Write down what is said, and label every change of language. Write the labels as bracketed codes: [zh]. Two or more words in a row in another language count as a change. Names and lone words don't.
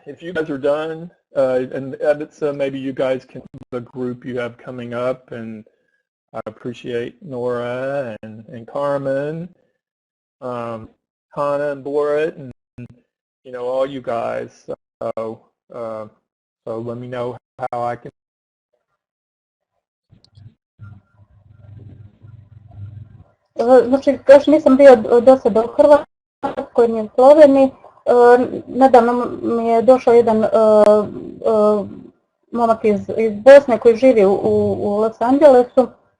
[en] If you guys are done, and maybe you guys can the group you have coming up, and I appreciate Nora and Carmen, Hannah and Borit, and all you guys. So let me know how I can. [sr] Znači, još nisam bio do sada u Hrvatskoj ni u Sloveniji. Nedavno mi je došao jedan momak iz Bosne koji živi u Los Angelesu.